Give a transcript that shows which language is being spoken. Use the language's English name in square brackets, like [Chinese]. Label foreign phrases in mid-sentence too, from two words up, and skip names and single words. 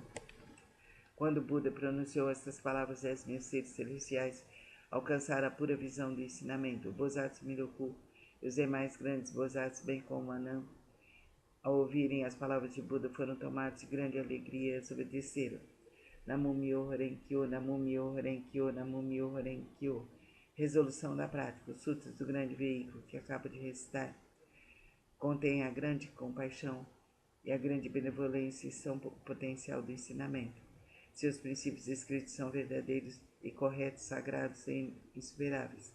[Portuguese] Quando Buda pronunciou estas palavras, 10.000 seres celestiais alcançaram a pura visão do ensinamento. O Bosatsu Miroku e os demais grandes Bosatsu, bem como Anand, ao ouvirem as palavras de Buda, foram tomados de grande alegria e as obedeceram. [Japanese] 南無妙法蓮華経、南無妙法蓮華経、南無妙法蓮華経. [Portuguese] Resolução da prática. Os sutras do grande veículo que acabo de recitar contém a grande compaixão e a grande benevolência e são o potencial do ensinamento. Seus princípios escritos são verdadeiros e corretos, sagrados e insuperáveis.